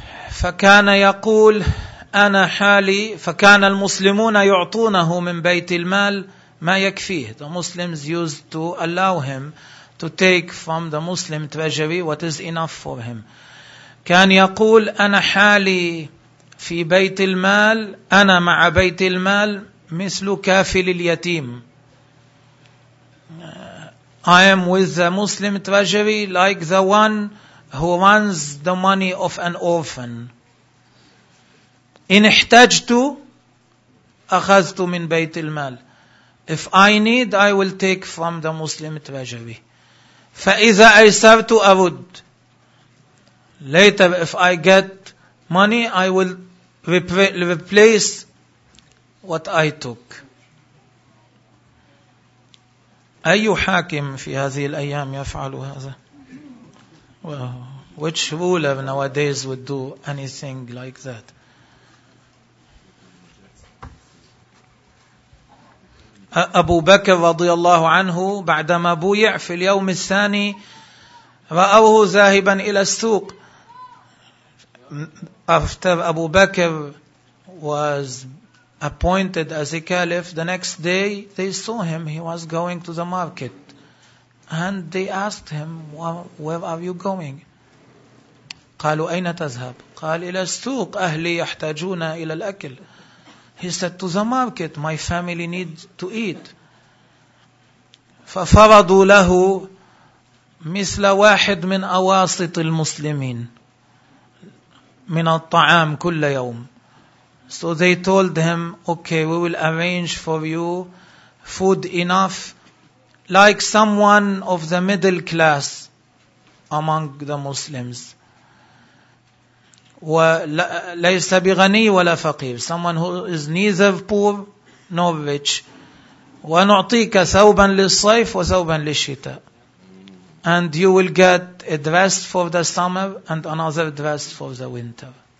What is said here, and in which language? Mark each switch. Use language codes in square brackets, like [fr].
[ar] فكان يقول أنا حالي، فكان المسلمون يعطونه من بيت المال ما يكفيه. [en] The Muslims used to allow him to take from the Muslim treasury what is enough for him. [ar] كان يقول أنا حالي في بيت المال، أنا مع بيت المال مثل كافل اليتيم. [en] I am with the Muslim treasury like the one who runs the money of an orphan. [ar] إن احتجت أخذت من بيت المال. [en] If I need, I will take from the Muslim treasury. [ar] فإذا أيسرت أرد. [en] Later, if I get money, I will replace what I took. [ar] أي حاكم في هذه الأيام يفعل هذا؟ [en] Well, which ruler nowadays would do anything like that? [ar] أبو بكر رضي الله عنه بعدما بويع في اليوم الثاني رأوه ذاهبا إلى السوق. [en] After أبو بكر was appointed as a caliph, the next day they saw him, he was going to the market. And they asked him, where are you going? [ar] قالوا أين تذهب؟ قال إلى السوق، أهلي يحتاجون إلى الأكل. [en] He said to the market, my family needs to eat. [ar] ففرضوا له مثل واحد من أواسط المسلمين من الطعام كل يوم. [en] So they told him, okay, we will arrange for you food enough like someone of the middle class among the Muslims. [ar] وليس بغني ولا فقير. [en] Someone who is neither poor nor rich. [ar] ونعطيك ثوبا للصيف وثوبا للشتاء. [en] And you will get a dress for the summer and another dress for the winter.